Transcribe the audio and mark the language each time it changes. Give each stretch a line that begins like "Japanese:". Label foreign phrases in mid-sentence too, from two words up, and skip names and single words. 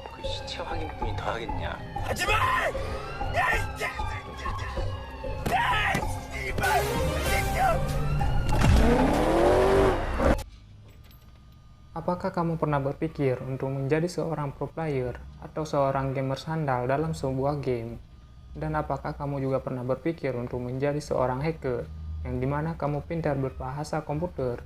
Korean: 시체 확인품이 더 하겠냐? 하지마! 야, 이 개새끼야! 야, 이 씨발 새끼야!
Indonesian: Apakah kamu pernah berpikir untuk menjadi seorang
English: pro player
Indonesian: atau seorang gamer sandal dalam sebuah game? Dan apakah kamu juga pernah berpikir untuk menjadi seorang hacker yang dimana kamu pintar berbahasa komputer?